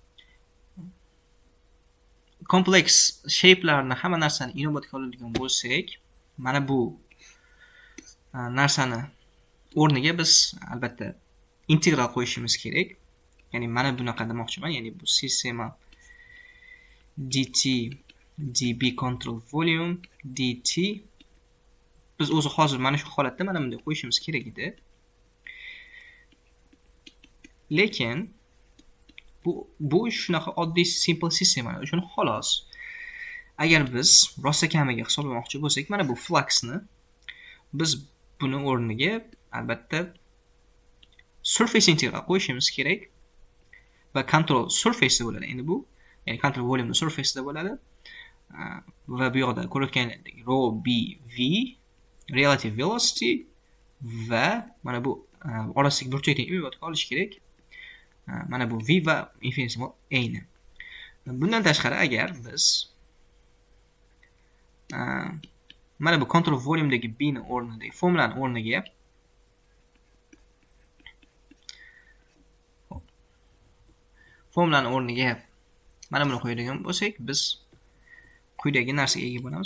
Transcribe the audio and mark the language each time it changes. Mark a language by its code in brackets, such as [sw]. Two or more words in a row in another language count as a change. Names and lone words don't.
[en] Complex shape'larni [uz] hamma narsani inobatga oladigan bo'lsak, mana bu narsani o'rniga biz albatta integral qo'yishimiz kerak. Ya'ni mana bunaqa demoqchiman, ya'ni bu sistema dt db [en] control volume [uz] dt biz o'zi hozir mana shu holatda mana bunday qo'yishimiz kerak edi. Lekin bu shunaqa oddiy simple sistema uchun xolos. Agar biz rostakamiga hisoblamoqchi bo'lsak, mana bu fluxni biz buni o'rniga albatta [en] surface integral [uz] qo'yishimiz kerak va [en] control surface [uz] da bo'ladi. Endi bu ya'ni [en] control volume surface [uz] da bo'ladi. Va bu yoqda ko'rayotganinglardek rho bv [en] relative velocity [uz] va mana bu orasidagi burchakdan inobatga olish kerak. Mana bu v va infinitesimal a ni. Bundan tashqari agar biz mana bu [en] control volume'dagi [uz] b ni o'rniga formulani o'rniga mana buni qo'yadigan bo'lsak, biz quyidagi narsaga ega bo'lamiz.